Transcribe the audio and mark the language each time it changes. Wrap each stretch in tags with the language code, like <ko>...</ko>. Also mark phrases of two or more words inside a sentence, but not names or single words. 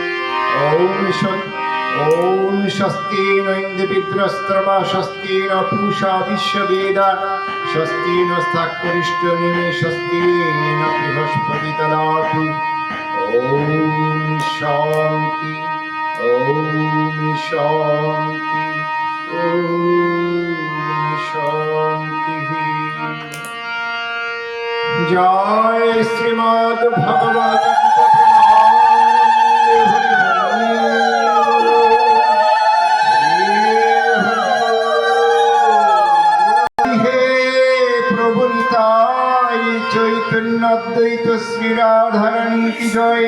<sa>ॐ स्वस्ति न इन्द्रविद्रस्त्रवा स्वस्ति न पूषा विश्ववेदा स्वस्ति नस्ताक्वरिष्ठनिमे स्वस्ति न बृहस्पति ददातु। ॐ शान्ति ওম শান্তি, ওম শান্তি।</sa> <bn>জয় শ্রীমদ ভগবত গীতা প্রভু নিতাই চৈতন্য অদ্বৈত শ্রী রাধারানী কি জয়।</bn>